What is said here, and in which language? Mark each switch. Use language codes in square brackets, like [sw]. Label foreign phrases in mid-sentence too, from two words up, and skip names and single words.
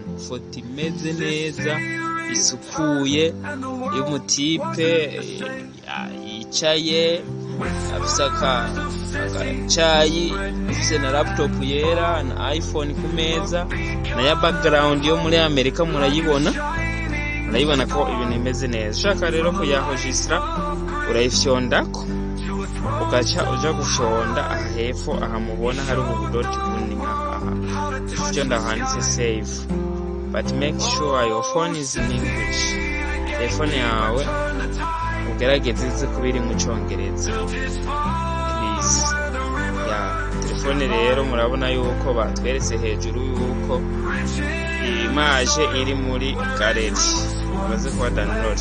[rn] Ifoto imeze neza, isukuye, y'umutipe yicaye afise akacayi, afise na laptop yera na iPhone ku meza, na ya background yo muri Amerika murayibona ko ibintu imeze neza. Ushaka rero kuyahogistra, urayifyondako ugaca uja gufyonda aha hepfo, aha mubona hari ubudoti bunini aha. Ufyonda handitse save, [en] but make sure your phone is in English. [rn] Telefone yawe ugerageze kubiri mu Congereza please. telefone rero murabona yuko batweretse hejuru yuko image iri muri galeri bamaze kuba download.